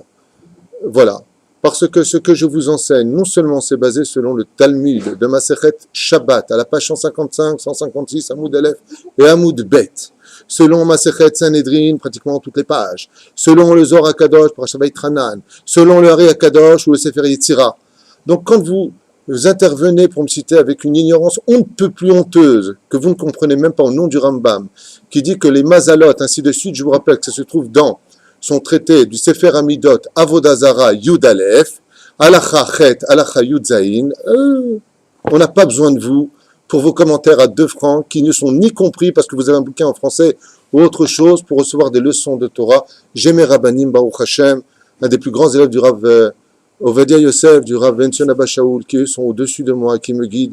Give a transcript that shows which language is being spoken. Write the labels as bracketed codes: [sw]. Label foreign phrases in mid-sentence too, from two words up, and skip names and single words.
[fr] Voilà, parce que ce que je vous enseigne, non seulement c'est basé selon le Talmud de Masechet Shabbat, à la page 155, 156, [he] עמוד אלף [fr] et [he] עמוד בית, [fr] selon Masechet Sanhedrin, pratiquement toutes les pages, selon le Zohar HaKadosh, Parashat Vaïtranan, selon le Hari HaKadosh ou le Sefer Yetzira. Donc quand vous intervenez pour me citer avec une ignorance on ne peut plus honteuse, que vous ne comprenez même pas au nom du Rambam, qui dit que les mazalot, ainsi de suite, je vous rappelle que ça se trouve dans son traité du Sefer Amidot, [he] עבודה זרה, יוד אלף, הלכה חית, הלכה יוד זין, [fr] on n'a pas besoin de vous pour vos commentaires à 2 francs qui ne sont ni compris parce que vous avez un bouquin en français ou autre chose pour recevoir des leçons de Torah. J'ai mes Rabbanim, [he] ברוך השם, [fr] un des plus grands élèves du Rav Ovadia Yosef, du Rav Benson Abba Shaul, qui eux sont au-dessus de moi, qui me guident.